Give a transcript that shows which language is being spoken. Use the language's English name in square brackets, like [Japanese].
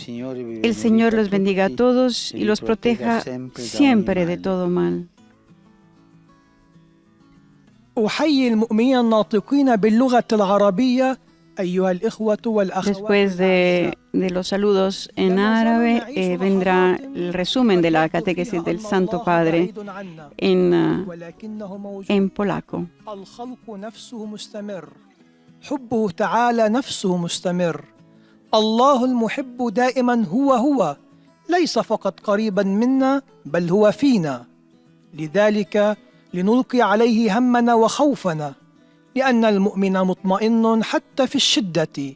[Spanish] El Señor los bendiga a todos y los proteja siempre de todo mal. [Arabic] أحيي المؤمنين الناطقين باللغة العربية أيها الإخوة والأخوات. [Spanish] Después de los saludos en árabe, vendrá el resumen de la catequesis del Santo Padre en polaco. [Arabic] الخلق نفسه مستمر حبه تعالى نفسه مستمر الله المحب دائما هو ليس فقط قريبا منا بل هو فينا لذلك لنلقي عليه همنا وخوفنا لأن المؤمن مطمئن حتى في الشدة